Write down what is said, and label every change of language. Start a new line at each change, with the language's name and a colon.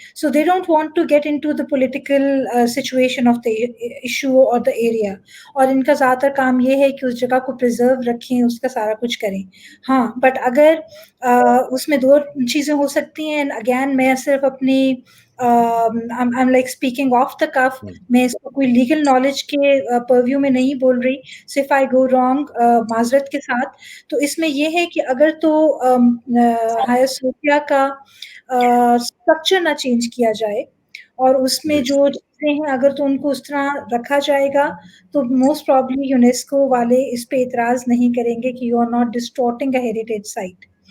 English: So they don't want to get into the political situation of the issue اور the area.
Urdu: اور ان کا زیادہ تر کام یہ ہے کہ اس جگہ کو پرزرو رکھیں، اس کا سارا کچھ کریں. ہاں بٹ اگر اس میں 2 چیزیں ہو سکتی ہیں. اگین میں صرف اپنی
English: I'm like speaking off the cuff.
Urdu: میں اس کو کوئی لیگل نالج کے پرویو میں نہیں بول رہی.
English: So if I go wrong
Urdu: معذرت کے ساتھ. تو اس میں یہ ہے کہ اگر تو ہایا صوفیہ کا اسٹرکچر نہ چینج کیا جائے اور اس میں جو چیزیں ہیں اگر تو ان کو اس طرح رکھا جائے گا تو
English: most probably
Urdu: یونیسکو والے اس پہ اعتراض نہیں کریں گے کہ
English: You are not distorting a heritage site.